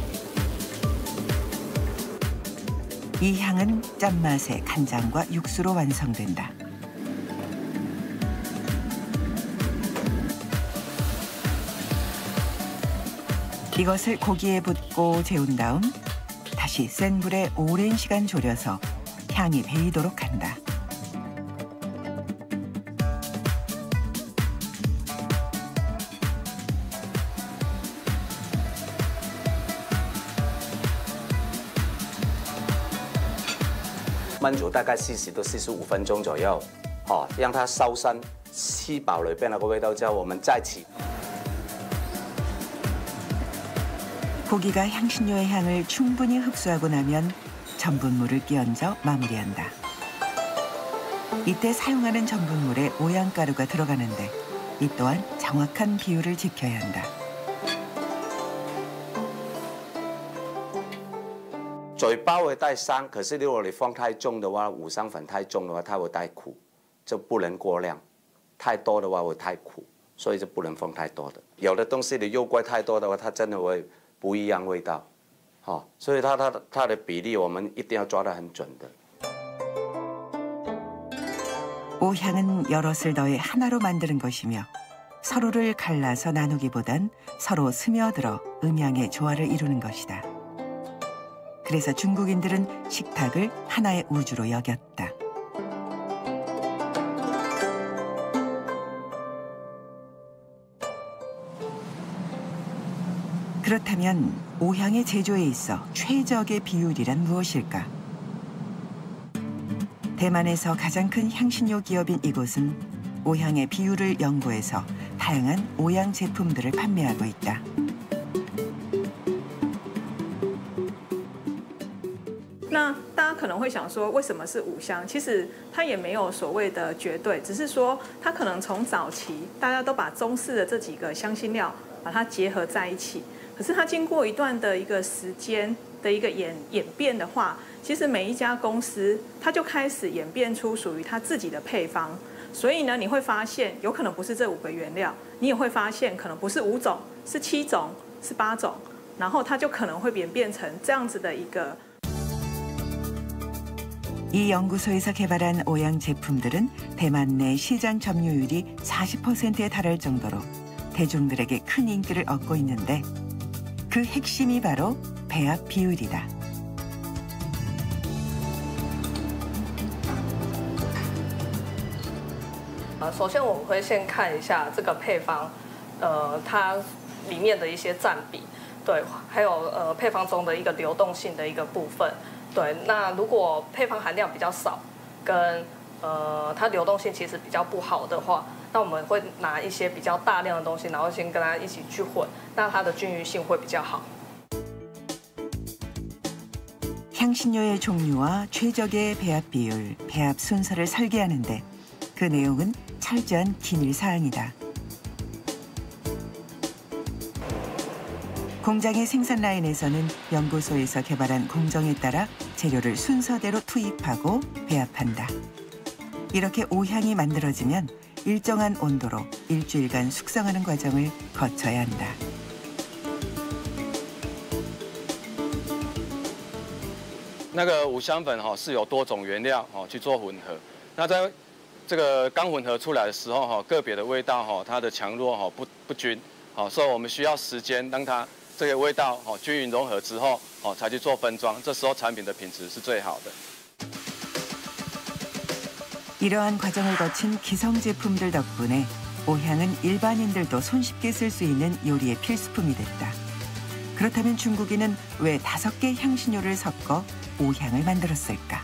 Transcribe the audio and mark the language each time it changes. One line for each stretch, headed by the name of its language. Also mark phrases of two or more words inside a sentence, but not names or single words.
Korean: 이 향은 짠맛의 간장과 육수로 완성된다. 이것을 고기에 붓고 재운 다음 다시 센 불에 오랜 시간 졸여서 향이 배이도록 한다.
Chinese: 焖煮大概40到45分钟左右，让它收身，吃饱里边那个味道之后，我们再起。
Korean: 고기가 향신료의 향을 충분히 흡수하고 나면 전분물을 끼얹어 마무리한다. 이때 사용하는 전분물에 오향가루가 들어가는데 이 또한 정확한 비율을 지켜야 한다.
Chinese: 嘴巴会带香，可是如果你放太重的话，五香粉太重的话，它会带苦，就不能过量。太多的话会太苦，所以就不能放太多的。有的东西你肉桂太多的话，它真的会不一样味道，所以它的比例我们一定要抓得很准的。
Korean: 오향은 여럿을 더해 하나로 만드는 것이며 서로를 갈라서 나누기보단 서로 스며들어 음향의 조화를 이루는 것이다. 그래서 중국인들은 식탁을 하나의 우주로 여겼다. 그렇다면 오향의 제조에 있어 최적의 비율이란 무엇일까? 대만에서 가장 큰 향신료 기업인 이곳은 오향의 비율을 연구해서 다양한 오향 제품들을 판매하고 있다.
Chinese: 那大家可能会想说，为什么是五香？其实它也没有所谓的绝对，只是说它可能从早期大家都把中式的这几个香辛料把它结合在一起，可是它经过一段的一个时间的一个演变的话，其实每一家公司它就开始演变出属于它自己的配方。所以呢，你会发现有可能不是这5个原料，你也会发现可能不是5种，是7种，是8种，然后它就可能会演变成这样子的一个。
Korean: 이 연구소에서 개발한 오향 제품들은 대만 내 시장 점유율이 40%에 달할 정도로 대중들에게 큰 인기를 얻고 있는데 그 핵심이 바로 배합 비율이다.
Chinese: 首先我们会先看一下这个配方，它里面的一些占比，对，还有配方中的一个流动性的一个部分，对。那如果配方含量比较少，跟它流动性其实比较不好的话，那我们会拿一些比较大量的东西，然后先跟它一起去混，让它的均匀性会比较好。
Korean: 향신료의 종류와 최적의 배합 비율, 배합 순서를 설계하는데 그 내용은 철저한 기밀 사항이다. 공장의 생산 라인에서는 연구소에서 개발한 공정에 따라 재료를 순서대로 투입하고 배합한다. 이렇게 오향이 만들어지면 일정한 온도로 일주일간 숙성하는 과정을 거쳐야 한다.
Chinese: 那个五香粉是有多种原料去做混合，那在这个刚混合出来的时候个别的味道它的强弱不均，所以我们需要时间让它这个味道均匀融合之后才去做分装，这时候产品的品质是最好的。
Korean: 이러한 과정을 거친 기성 제품들 덕분에 오향은 일반인들도 손쉽게 쓸 수 있는 요리의 필수품이 됐다. 그렇다면 중국인은 왜 5개 향신료를 섞어 오향을 만들었을까?